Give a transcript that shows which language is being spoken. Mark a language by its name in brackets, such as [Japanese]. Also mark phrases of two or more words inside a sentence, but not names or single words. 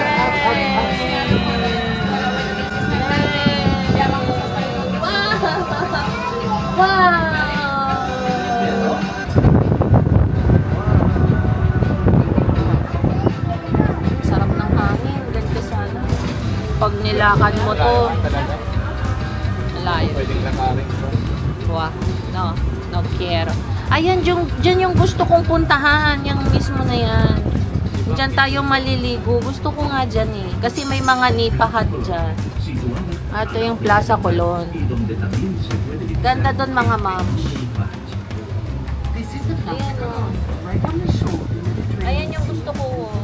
[Filipino] Wow! Sarap ng hangin. Ganda sana. Pag nilakad mo to, layo. Pwedeng lakarin. [Spanish] Wow. No. No quiero. [Filipino] Ayan, dyan yung gusto kong puntahan. Yung mismo na yan. Diyan tayo maliligo. Gusto ko nga dyan eh. Kasi may mga nipahat dyan. Ito yung Plaza Colon. Ganda doon mga ma'am. Ayan o. Ayan yung gusto ko.